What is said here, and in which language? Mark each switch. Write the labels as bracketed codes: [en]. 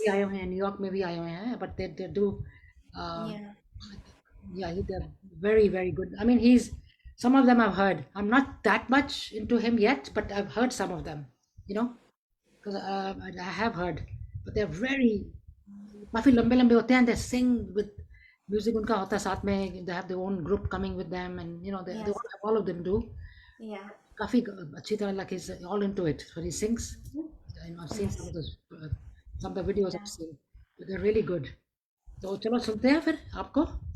[hi] भी आए हुए हैं, न्यूयॉर्क में भी आए हुए हैं, [en] but they do. Uh, yeah yeah, they're very very good. I mean, some of them I've heard. I'm not that much into him yet, but I've heard some of them. You know, because I have heard, but they're very [hi] काफी लंबे लंबे होते हैं. [en] They sing with music [hi] उनका होता है साथ में. [en] They have their own group coming with them, and they yes all of them do. Yeah [hi] काफी अच्छी तरह, [en] like he's all into it. So he sings. I've seen yes some of the videos I've seen. They're really good. [hi] तो चलो सुनते हैं फिर आपको.